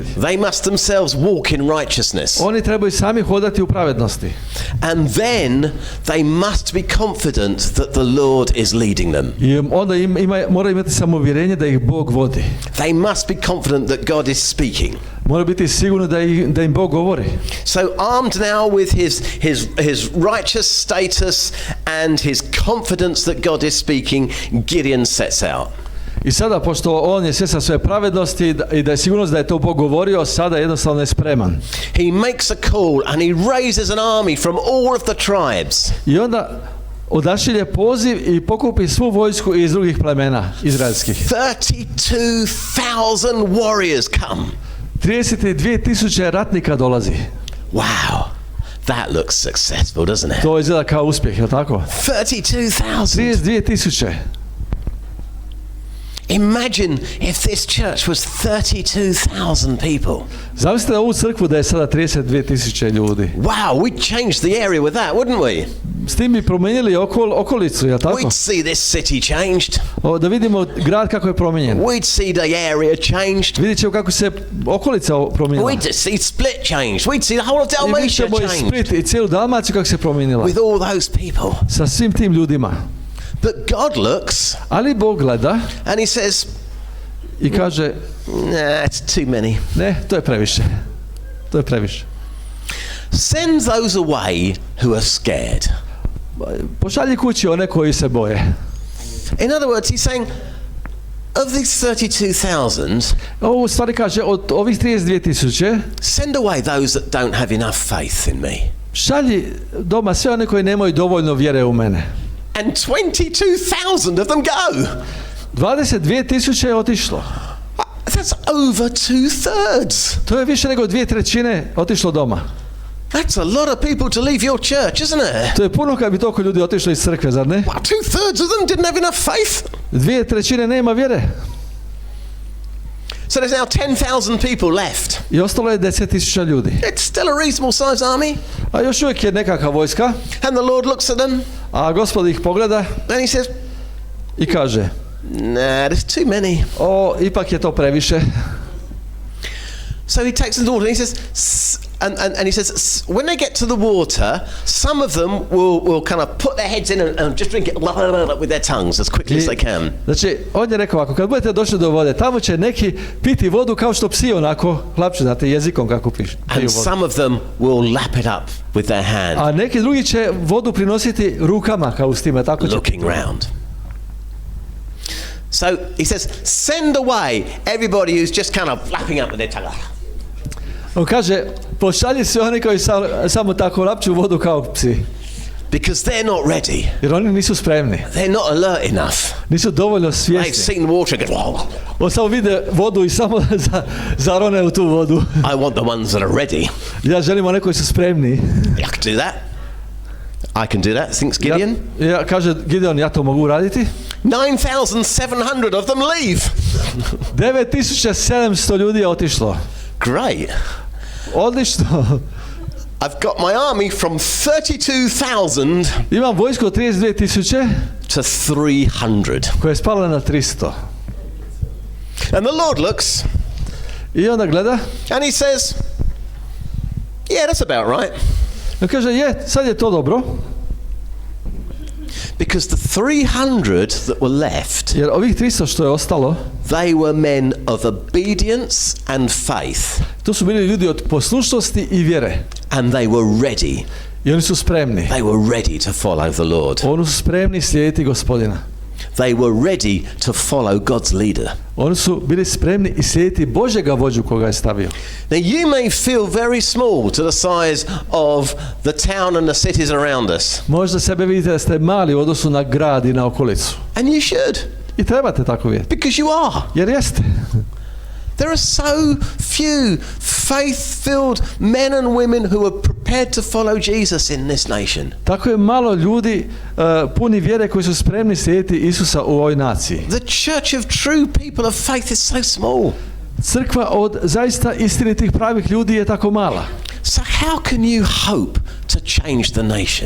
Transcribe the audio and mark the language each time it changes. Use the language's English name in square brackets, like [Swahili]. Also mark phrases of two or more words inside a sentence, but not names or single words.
[English] They must themselves walk in righteousness. [Croatian] Oni trebaju sami hodati u pravednosti. [English] And then they must be confident that the Lord is leading them. [Croatian] I onda moraju imati samouvjerenje da ih Bog vodi. [English] They must be confident that God is speaking. [Croatian] Mora biti sigurno da im Bog govori. [English] So armed now with his righteous status and his confidence that God is speaking, Gideon sets out. [Croatian] I sada, pošto on je svjestan svoje pravednosti i da je sigurnost da je to Bog govorio, sada jednostavno je spreman. [English] He makes a call and he raises an army from all of the tribes. [Croatian] I onda odašilje poziv i pokupi svu vojsku iz drugih plemena izraelskih. [English] 32,000 warriors come. [Croatian] 32,000 ratnika dolazi. [English] Wow, that looks successful, doesn't it? [Croatian] To izgleda kao uspjeh, je li tako? [English] 32,000. [Croatian] 32,000. [English] Imagine if this church was 32,000 people. [Croatian] Zamislite ovu crkvu da je sada 32,000 ljudi. [English] Wow, we'd change the area with that, wouldn't we? [Croatian] S tim bi promijenili okolicu, je li tako? [English] We'd see this city changed. [Croatian] Da vidimo grad kako je promijenjen. [English] We'd see the area changed. [Croatian] Vidjet ćemo kako se okolica promijenila. [English] We'd see Split changed. We'd see the whole of Dalmatia changed. [Croatian] I vidjet ćemo i Split i cijelu Dalmaciju kako se promijenila. [English] With all those people. [Croatian] Sa svim tim ljudima. [English] But God looks. [Croatian] Ali Bog gleda. [English] And he says, [Croatian] i kaže, [English] nah, it's too many. [Croatian] Ne, to je previše. To je previše. [English] Send those away who are scared. [Croatian] Pošalji kući one koji se boje. [English] In other words, he's saying, of these 32,000, [Croatian] ovo stvari kaže, od ovih 32,000, [English] send away those that don't have enough faith in me. [Croatian] Šalji doma sve one koji nemaju dovoljno vjere u mene. [English] And 22,000 of them go. [Croatian] 22,000 je otišlo. [English] That's over 2/3. [Croatian] To je više nego 2/3 otišlo doma. [English] That's a lot of people to leave your church, isn't it? [Croatian] To je puno kad bi toliko ljudi otišlo iz crkve, zar ne? [English] Well, 2/3 of them didn't have enough faith. [Croatian] 2/3 nema vjere. [English] So there's now 10,000 people left. [Croatian] I ostalo je 10,000 ljudi. [English] It's still a reasonable size army. [Croatian] A još uvijek je nekakva vojska. [English] And the Lord looks at them. [Croatian] A Gospod ih pogleda. [English] And he says, [Croatian] i kaže, [English] nah, there's too many. [Croatian] Ipak je to previše. [English] So he takes them to the water and he says, and he says, when they get to the water, some of them will kind of put their heads in and just drink it with their tongues as quickly as they can. [Croatian] Znači, on je rekao ovako, kad budete došli do vode, tamo će neki piti vodu kao što psi onako hlapču, znate, jezikom kako pišu. [English] And some of them will lap it up with their hand. [Croatian] A neki drugi će vodu prinositi rukama kao s time, tako će. [English] Looking round. So he says, send away everybody who's just kind of lapping up with their tongue. [Croatian] On kaže, pošalji se oni koji samo tako lapču vodu kao psi. [English] Because they're not ready. [Croatian] Jer oni nisu spremni. [English] They're not alert enough. [Croatian] Nisu dovoljno svjesni. [English] They've seen the water and go, [Croatian] on samo vide vodu i samo zarone u tu vodu. [English] I want the ones that are ready. [Croatian] Ja želim one koji su spremni. [English] I can do that. I can do that, thinks Gideon. [Croatian] Ja kaže Gideon, ja to mogu raditi. [English] 9,700 of them leave. [Croatian] 9,700 ljudi je otišlo. [English] Great. [Croatian] Odlično. [English] I've got my army from 32,000 [Croatian] imam vojsku od 32,000 [English] to 300. [Croatian] koja je spala na 300. [English] And the Lord looks. [Croatian] I onda gleda. [English] And he says, yeah, that's about right. [Croatian] On kaže, sad je to dobro. [English] Because the 300 that were left, [Croatian] jer ovih 300 što je ostalo, [English] they were men of obedience and faith. [Croatian] To su bili ljudi od poslušnosti i vjere. [English] And they were ready. [Croatian] I oni su spremni. [English] They were ready to follow the Lord. [Croatian] Oni su spremni slijediti Gospodina. [English] They were ready to follow God's leader. [Croatian] Oni su bili spremni i slijediti Božjega vođu koga je stavio. [English] Now you may feel very small to the size of the town and the cities around us. [Croatian] Možda sebe vidite da ste mali u odnosu na grad i na okolicu. [English] And you should. [Croatian] I trebate tako vidjeti. [English] Because you are. [Croatian] Jer jeste. [English] There are so few faith-filled men and women who are prepared to follow Jesus in this nation. [Croatian] Tako je malo ljudi puni vjere koji su spremni slijediti Isusa u ovoj naciji. [English] The church of true people of faith is so small. [Croatian] Crkva od zaista istinitih pravih ljudi je tako mala. [English] So how can you hope to change the nation?